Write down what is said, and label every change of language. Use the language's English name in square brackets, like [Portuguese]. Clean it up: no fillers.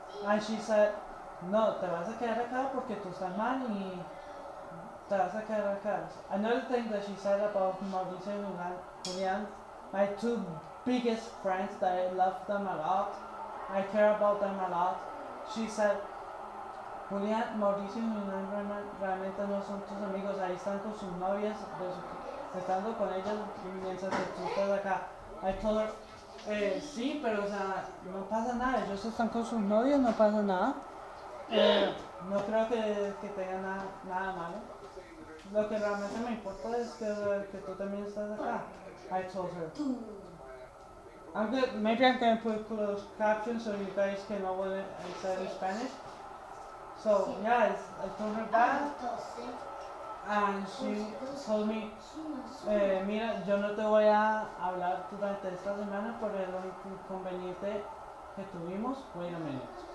[English] And she said, [Spanish] no, te vas a quedar acá porque tú estás mal y te vas a quedar acá. [English] Another thing that she said about Mauricio and Julian, my two biggest friends that I love them a lot, I care about them a lot. She said, [Spanish] Julián, Mauricio y Julián realmente no son tus amigos, ahí están con sus novias, estando con ellas mientras que tú estás acá. [English] I told her, [Spanish] sí, pero o sea, no pasa nada, ellos están con sus novias, no pasa nada. No creo que tenga nada malo. Lo que realmente me importa es que tú también estás acá. [English] I told her. Maybe I'm going to put closed captions so you guys can know what I said in Spanish. So, yeah, I told her that, and she told me, [Spanish] mira, yo no te voy a hablar durante esta semana por el inconveniente que tuvimos. [English] Wait a minute.